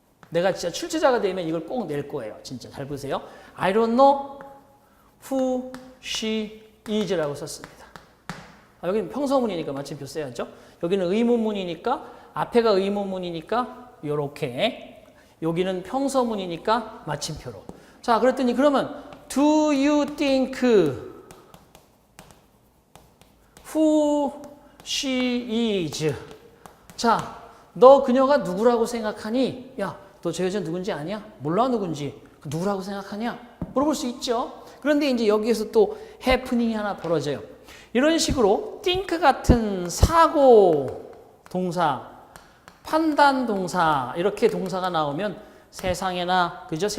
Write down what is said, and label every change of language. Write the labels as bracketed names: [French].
[Korean] 내가 진짜 출제자가 되면 이걸 꼭 낼 거예요. 진짜 잘 보세요. [English] I don't know who she is [Korean] 라고 썼습니다. 여기는 평서문이니까 마침표 써야죠. 여기는 의문문이니까 앞에가 의문문이니까 요렇게, 여기는 평서문이니까 마침표로. 자, 그랬더니 그러면 [English] Do you think who she is? [Korean] 자, 너 그녀가 누구라고 생각하니? 야, 너 저 여자 누군지 아냐? 몰라 누군지. 누구라고 생각하냐? 물어볼 수 있죠. 그런데 이제 여기에서 또 해프닝이 하나 벌어져요. 이런 식으로 think 같은 사고 동사, 판단 동사, 이렇게 동사가 나오면 세상에나, 그죠?